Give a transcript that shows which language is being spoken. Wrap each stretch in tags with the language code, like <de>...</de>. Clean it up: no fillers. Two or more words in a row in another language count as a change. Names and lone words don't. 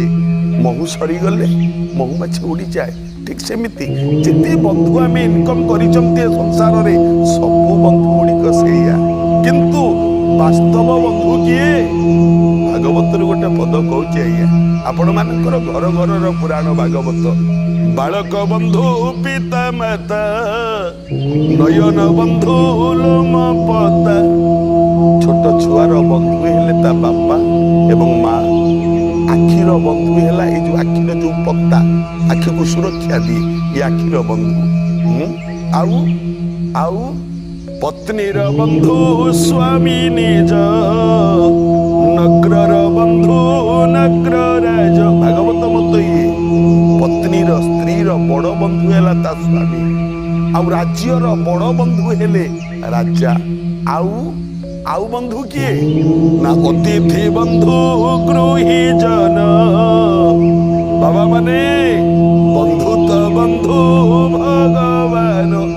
<or>ମହୁ ସରି ଗଲେ ମହୁମାଛି ଉଡ଼ି ଯାଏ। ଠିକ ସେମିତି ଯେତେ ବନ୍ଧୁ ଆମେ ଇନକମ କରିଚନ୍ତେ ସଂସାରରେ, ସବୁ ବନ୍ଧୁ ଗୁଡ଼ିକ ସେୟା, କିନ୍ତୁ ବାସ୍ତବ ବନ୍ଧୁ କିଏ? ଭାଗବତ ଗୋଟେ ପଦ କହୁଛେ ଆଜ୍ଞା, ଆପଣ ମାନଙ୍କର ଘର ଘର ପୁରାଣ ଭାଗବତ। ବାଳକ ବନ୍ଧୁ ପିତା ମାତା ନୟନ ବନ୍ଧୁ ଲୋମ ପତା। ଛୋଟ ଛୁଆର ବନ୍ଧୁ ହେଲେ ତା ବାପା ଏବଂ ମାଁ। ଆଖିର ବନ୍ଧୁ ହେଲା ଏ ଯୋ ଆଖିର ଯୋ ପତା, ଆଖିକୁ ସୁରକ୍ଷା ଦିଏ, ଏ ଆଖିର ବନ୍ଧୁ। ଆଉ ଆଉ ପତ୍ନୀର ବନ୍ଧୁ ସ୍ୱାମୀ ନିଜ, ନଗ୍ରର ବନ୍ଧୁ ନଗ୍ର ରାଜ। ଭାଗବତ ମତ ଯେ ପତ୍ନୀର ସ୍ତ୍ରୀର ବଡ଼ ବନ୍ଧୁ ହେଲା ତା ସ୍ୱାମୀ, ଆଉ ରାଜ୍ୟର ବଡ଼ ବନ୍ଧୁ ହେଲେ ରାଜା। ଆଉ ବନ୍ଧୁ କିଏ ନା? ଅତିଥି ବନ୍ଧୁ ଗୃହୀ ଜନ। ବାବା ମାନେ ବନ୍ଧୁ ତ ବନ୍ଧୁ ଭଗବାନ।</or>